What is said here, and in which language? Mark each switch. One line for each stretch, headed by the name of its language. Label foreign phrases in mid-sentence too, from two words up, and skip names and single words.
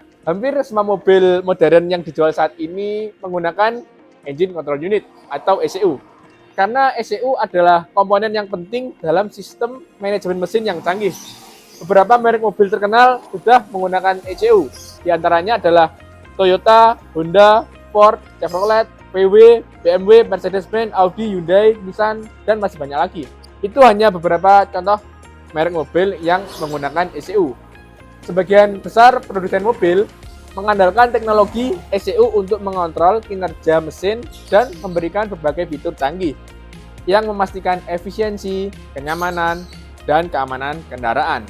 Indonesian: Hampir semua mobil modern yang dijual saat ini menggunakan
English: Engine Control Unit
Indonesian: atau ECU. Karena ECU adalah komponen yang penting dalam sistem manajemen mesin yang canggih. Beberapa merek mobil terkenal sudah menggunakan ECU. Di antaranya adalah Toyota, Honda, Ford, Chevrolet, VW, BMW, Mercedes-Benz, Audi, Hyundai, Nissan, dan masih banyak lagi. Itu hanya beberapa contoh merek mobil yang menggunakan ECU. Sebagian besar produsen mobil mengandalkan teknologi ECU untuk mengontrol kinerja mesin dan memberikan berbagai fitur canggih yang memastikan efisiensi, kenyamanan, dan keamanan kendaraan.